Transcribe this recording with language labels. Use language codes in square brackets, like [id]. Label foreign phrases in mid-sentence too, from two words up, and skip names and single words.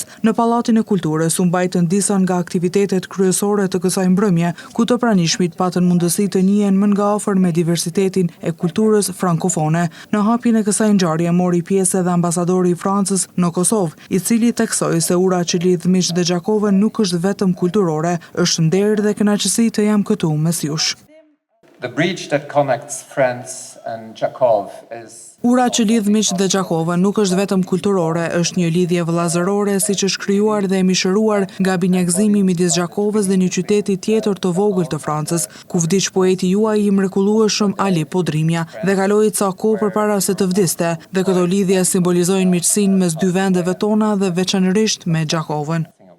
[sq] Në Pallatin e Kulturës u mbajtën disa nga aktivitetet kryesore të kësaj mbrëmje, ku të pranishmit patën mundësi të njihen më nga afër me diversitetin e kulturës frankofone. Në hapjen e kësaj ngjarje mori pjesë edhe ambasadori i Francës në Kosovë, i cili theksoi se ura që lidh Miq dhe Gjakovën nuk është vetëm kulturore, është nder dhe kënaqësi të jam këtu mes jush. [en] The bridge that connects France and Gjakov is [sq] Ura që lidh Miq dhe Gjakovën nuk është vetëm kulturore, është një lidhje vëllazërore siç është krijuar dhe e mishëruar nga binjakëzimi midis Gjakovës dhe një qyteti tjetër të vogël të Francës, ku vdiq poeti juaj i mrekullueshëm Ali Podrimja dhe kaloi ca kohë përpara se të vdiste, dhe këto lidhje simbolizojnë miqësinë mes dy vendeve tona dhe veçanërisht me Gjakovën.